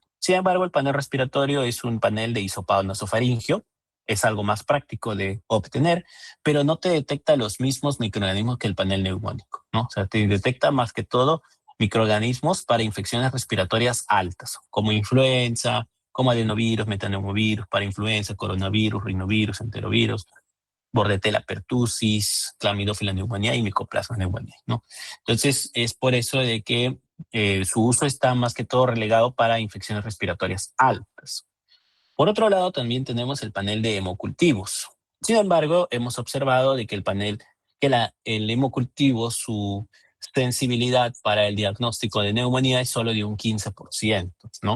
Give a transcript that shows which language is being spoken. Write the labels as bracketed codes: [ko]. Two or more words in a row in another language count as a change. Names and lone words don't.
[es] Sin embargo, el panel respiratorio es un panel de hisopado nasofaringeo, es algo más práctico de obtener, pero no te detecta los mismos microorganismos que el panel neumónico, ¿no? O sea, te detecta más que todo microorganismos para infecciones respiratorias altas, como influenza, como adenovirus, metaneumovirus, para influenza, coronavirus, rinovirus, enterovirus, Bordetella pertussis, Chlamydophila pneumoniae y Mycoplasma pneumoniae, ¿no? Entonces, es por eso de que su uso está más que todo relegado para infecciones respiratorias altas. Por otro lado, también tenemos el panel de hemocultivos. Sin embargo, hemos observado de que el hemocultivo, su sensibilidad para el diagnóstico de neumonía es solo de un 15%, ¿no?